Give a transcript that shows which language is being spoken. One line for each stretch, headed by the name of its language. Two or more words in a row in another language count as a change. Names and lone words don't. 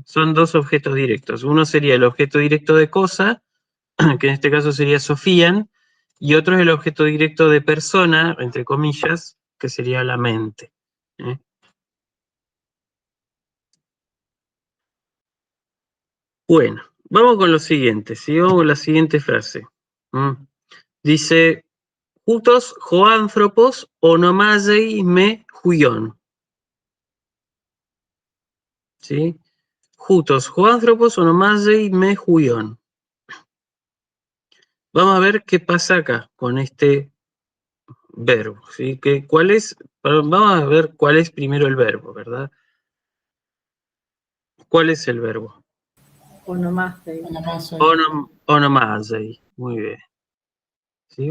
Spanish: Son dos objetos directos. Uno sería el objeto directo de cosa, que en este caso sería Sofían, y otro es el objeto directo de persona, entre comillas, que sería la mente. Bueno, vamos con lo siguiente, ¿sí? Vamos con la siguiente frase. Dice,
Greek: «Οὗτος ὁ ἄνθρωπος ὀνομάζει με υἱόν».
Spanish: ¿Sí?
Greek: «Οὗτος ὁ ἄνθρωπος ὀνομάζει με υἱόν».
Spanish: Vamos a ver qué pasa acá con este verbo, ¿sí? Vamos a ver cuál es primero el verbo, ¿verdad? ¿Cuál es el verbo? Onomásei. Onomazei, muy bien. ¿Sí?